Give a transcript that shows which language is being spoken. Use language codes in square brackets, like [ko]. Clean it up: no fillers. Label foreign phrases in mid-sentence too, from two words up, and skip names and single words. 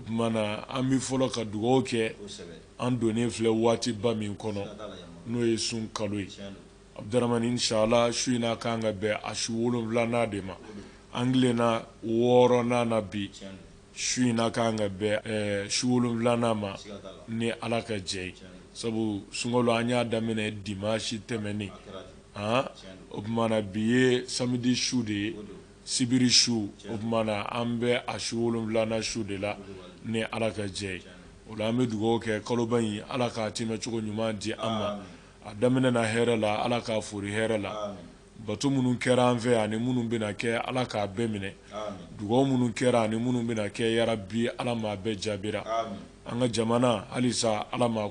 [bm] tuma na an bɛ fɔlɔ ka dugawu kɛ an donnen filɛ waati ba min kɔnɔ n'o ye sun kalo ye Abdurahmane inshallah su in na kan ka bɛn a su 7nan de ma an tilenna 6nan na bi su in na kan ka bɛn su 7nan ma ni ala ka jɛ ye sabu sunkalo an y'a daminɛ dimanche tɛmɛnen o tuma na bi ye samedi su de ye sibiri su o tuma na an bɛ a su 7nan su de la ni ala ka jɛ ye o la an bɛ dugawu kɛ kaloba in ala k'a tɛmɛcogo ɲuman di an ma a daminɛ na hɛrɛ la ala k'a fori hɛrɛ la bato minnu kɛra an fɛ ani minnu bɛna kɛ ala k'a bɛɛ minɛ dugawu minnu kɛra ani minnu bɛna kɛ yarabi ala m'a bɛɛ jaabira an ka jamana halisa ala m'a